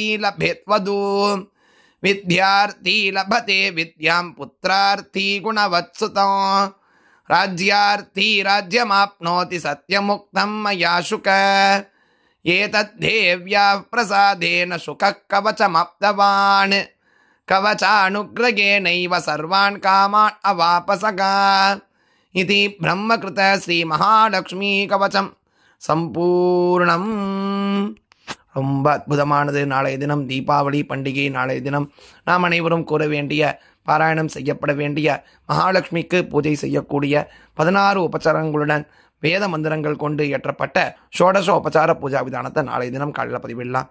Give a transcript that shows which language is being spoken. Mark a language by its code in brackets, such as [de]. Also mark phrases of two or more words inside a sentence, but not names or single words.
[sa] लभेत् वधूं विद्यार्थी लभते विद्यां पुत्रार्थी गुणवत्सुतं राज्यार्थी राज्यमाप्नोति सत्यमुक्तं मया शुक एतद्धेव्याः प्रसादेन शुकः कवचमाप्तवान् कवचानुग्रहेणैव सर्वान् कामान् अवापसः इति ब्रह्मकृत श्रीमहालक्ष्मी कवचम् சம்பூர்ணம். [ta] ரொம்ப அற்புதமானது. நாளைய தினம் தீபாவளி பண்டிகை. நாளைய தினம் நாம் அனைவரும் கூற வேண்டிய, பாராயணம் செய்யப்பட வேண்டிய, மகாலட்சுமிக்கு பூஜை செய்யக்கூடிய 16 உபச்சாரங்களுடன் வேத மந்திரங்கள் கொண்டு இயற்றப்பட்ட ஷோடச உபச்சார பூஜா விதானத்தை நாளைய தினம் காலையில் பதிவிடலாம்.